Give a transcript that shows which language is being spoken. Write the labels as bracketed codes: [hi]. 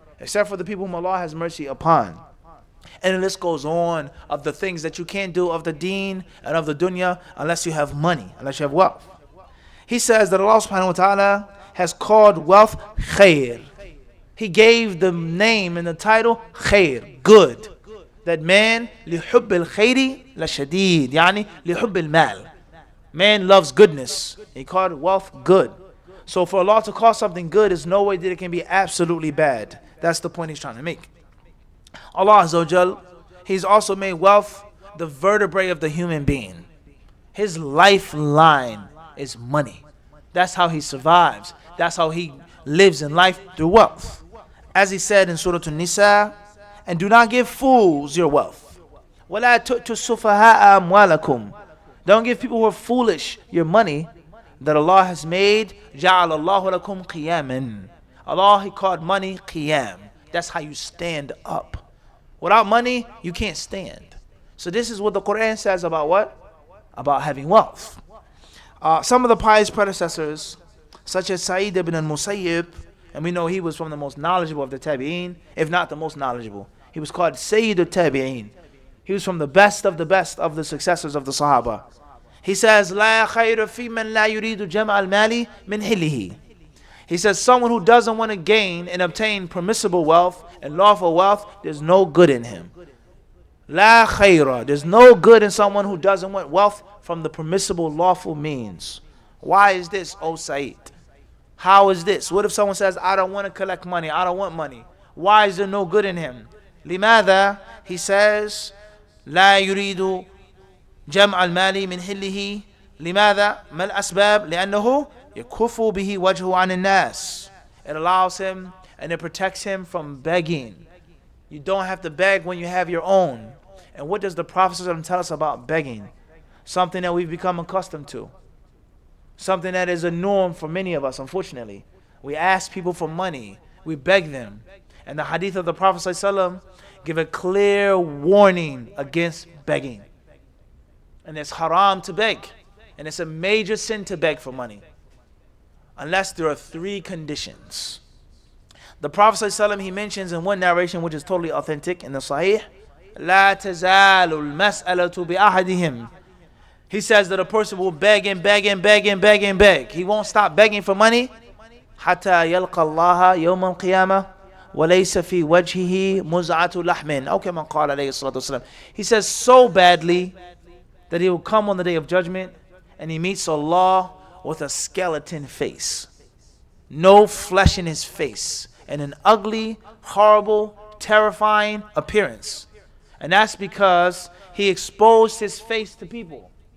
[en] Except for the people whom Allah has mercy upon. And the list goes on of the things that you can't do of the deen and of the dunya unless you have money, unless you have wealth. He says that Allah subhanahu wa ta'ala has called wealth khair. He gave the name and the title khair, good. That man, [ar] لِحُبِّ الْخَيْرِ لَشَدِيد, يعني لِحُبِّ الْمَالِ. [en] Man loves goodness. He called wealth good. So for Allah to call something good, is no way that it can be absolutely bad. That's the point he's trying to make. Allah Azza wa Jal, He's also made wealth the vertebrae of the human being. His lifeline is money. That's how he survives. That's how he lives in life, through wealth. As he said in Surah An-Nisa, and do not give fools your wealth. [ar] وَلَا تُؤْتُوا السُّفَهَاءَ أَمْوَالَكُمْ. [en] Don't give people who are foolish your money that Allah has made. [ar] جَعَلَ اللَّهُ لَكُمْ قِيَامًا. [en] Allah, He called money qiyam. That's how you stand up. Without money, you can't stand. So this is what the Quran says about what? About having wealth. Some of the pious predecessors, such as Sa'id ibn al-Musayyib, and we know he was from the most knowledgeable of the tabi'een, if not the most knowledgeable. He was called Sayyid al-Tabi'een. He was from the best of the successors of the Sahaba. He says, [ar] لا خير في من لا يريد جمع المال من حله. [en] He says, someone who doesn't want to gain and obtain permissible wealth and lawful wealth, there's no good in him. La khayra. There's no good in someone who doesn't want wealth from the permissible lawful means. Why is this, O Sayyid? How is this? What if someone says, I don't want to collect money, I don't want money? Why is there no good in him? [ar] لماذا? [en] He says, [ar] لا يريد جمع المال من حله. لماذا؟ ما الأسباب؟ لأنه يكف به وجهه عن الناس. [en] It allows him and it protects him from begging. You don't have to beg when you have your own. And what does the Prophet ﷺ tell us about begging? Something that we've become accustomed to. Something that is a norm for many of us, unfortunately. We ask people for money. We beg them. And the hadith of the Prophet ﷺ give a clear warning against begging. And it's haram to beg. And it's a major sin to beg for money. Unless there are three conditions. The Prophet ﷺ, he mentions in one narration, which is totally authentic in the Sahih, [ar] لا تزال المسألة بأحدهم. [en] He says that a person will beg and beg and beg and beg and beg. He won't stop begging for money. [ar] حتى يلقى الله يوم القيامة وليس في وجهه مزعة لحم. أو كما قال عليه الصلاة والسلام. [en] He says so badly that he will come on the day of judgment and he meets Allah with a skeleton face. No flesh in his face. And an ugly, horrible, terrifying appearance. And that's because he exposed his face to people.